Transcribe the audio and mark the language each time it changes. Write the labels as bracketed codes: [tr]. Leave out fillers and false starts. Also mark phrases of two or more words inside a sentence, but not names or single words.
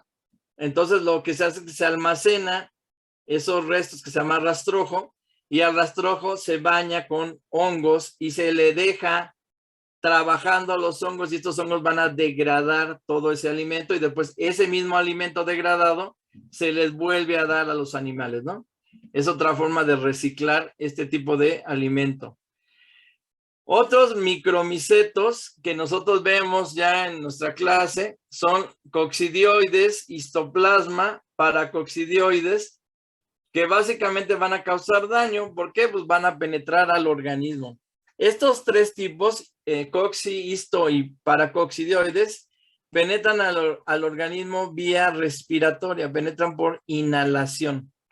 [es] Entonces lo que se hace es que se almacena esos restos que se llama rastrojo, y al rastrojo se baña con hongos y se le deja trabajando a los hongos, y estos hongos van a degradar todo ese alimento, y después ese mismo alimento degradado se les vuelve a dar a los animales, ¿no? Es otra forma de reciclar este tipo de alimento. Otros micromicetos que nosotros vemos ya en nuestra clase son coccidioides, histoplasma, paracoccidioides, que básicamente van a causar daño. ¿Por qué? Pues van a penetrar al organismo. Estos tres tipos, cocci, histo y paracoccidioides, penetran al organismo vía respiratoria, penetran por inhalación.